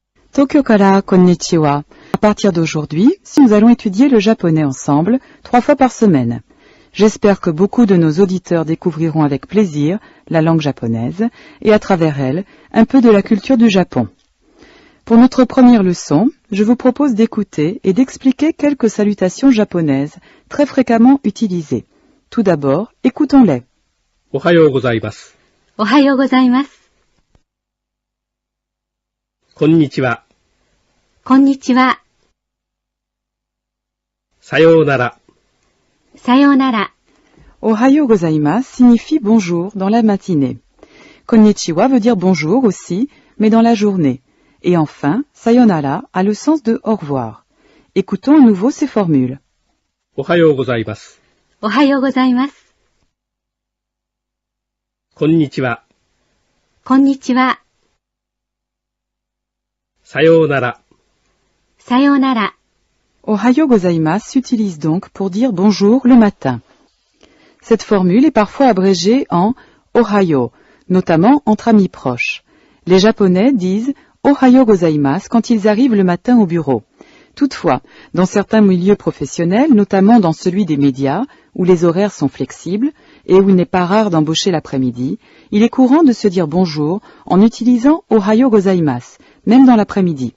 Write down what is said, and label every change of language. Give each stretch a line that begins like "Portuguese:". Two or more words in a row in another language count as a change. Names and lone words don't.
Japanese: 東京からこんにちは.
French: À partir d'aujourd'hui, nous allons étudier le japonais ensemble, 3 fois par semaine. J'espère que beaucoup de nos auditeurs découvriront avec plaisir la langue japonaise et à travers elle, un peu de la culture du Japon. Pour notre première leçon, je vous propose d'écouter et d'expliquer quelques salutations japonaises très fréquemment utilisées. Tout d'abord, écoutons-les.
Japanese: おはようございます. おはようございます. Konnichiwa. Konnichiwa. Sayonara. Sayonara. おはようございます
French: signifie bonjour dans la matinée. Konnichiwa veut dire bonjour aussi, mais dans la journée. Et enfin, sayonara a le sens de au revoir. Écoutons à nouveau ces formules.
Japanese: おはようございます. おはようございます. Konnichiwa. Konnichiwa. Sayonara. Sayonara. おはようございます
French: s'utilise donc pour dire bonjour le matin. Cette formule est parfois abrégée en Ohayou, notamment entre amis proches. Les Japonais disent
Japanese: おはようございます
French: quand ils arrivent le matin au bureau. Toutefois, dans certains milieux professionnels, notamment dans celui des médias, où les horaires sont flexibles et où il n'est pas rare d'embaucher l'après-midi, il est courant de se dire bonjour en utilisant
Japanese: おはようございます,
French: même dans l'après-midi.